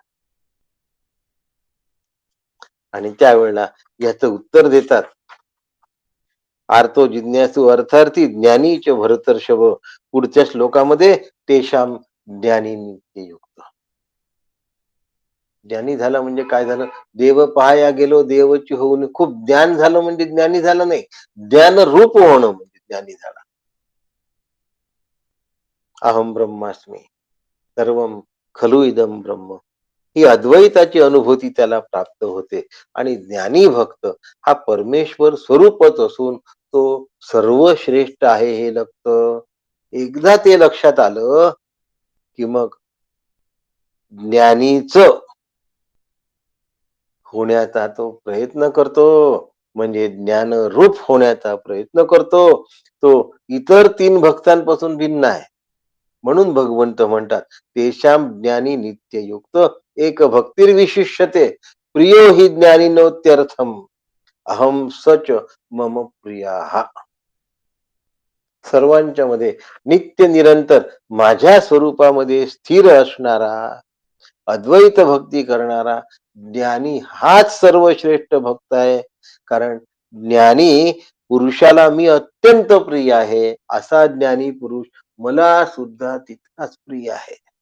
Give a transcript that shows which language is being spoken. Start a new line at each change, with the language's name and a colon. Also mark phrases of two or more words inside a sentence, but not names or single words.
Marathi: आणि त्यावेळेला याचं उत्तर देतात
Sanskrit: आर्तो जिज्ञासू अर्थार्थी ज्ञानीच भरतर्षभ.
Marathi: पुढच्या श्लोकामध्ये
Sanskrit: तेशाम ज्ञानी नित्ययुक्त.
Marathi: ज्ञानी झाला म्हणजे काय झालं? देव पाहाया गेलो देवची होऊन खूप ज्ञान झालं म्हणजे ज्ञानी झालं नाही, ज्ञान रूप होणं म्हणजे ज्ञानी झाला.
Sanskrit: अहम ब्रह्मास्मी सर्वम खलु इदम ब्रह्म
Marathi: ही अद्वैताची अनुभूती त्याला प्राप्त होते आणि ज्ञानी भक्त हा परमेश्वर स्वरूपच असून तो सर्वश्रेष्ठ आहे हे लक्षात एकदा ते लक्षात आलं की मग ज्ञानीच होण्याचा तो प्रयत्न करतो. म्हणजे ज्ञान रूप होण्याचा प्रयत्न करतो. तो इतर तीन भक्तांपासून भिन्न आहे. म्हणून भगवंत म्हणतात
Sanskrit: तेशाम ज्ञानी नित्ययुक्त एक भक्तिर्विशिष्यते प्रियो हि ज्ञानिनोत्यर्थम अहम सच मम प्रिया.
Marathi: सर्वांच्या मध्ये नित्य निरंतर माझ्या स्वरूपामध्ये स्थिर असणारा अद्वैत भक्ती करणारा ज्ञानी हाच सर्वश्रेष्ठ भक्त आहे. कारण ज्ञानी पुरुषाला मी अत्यंत प्रिय आहे, असा ज्ञानी पुरुष मला सुद्धा तितकाच प्रिय आहे.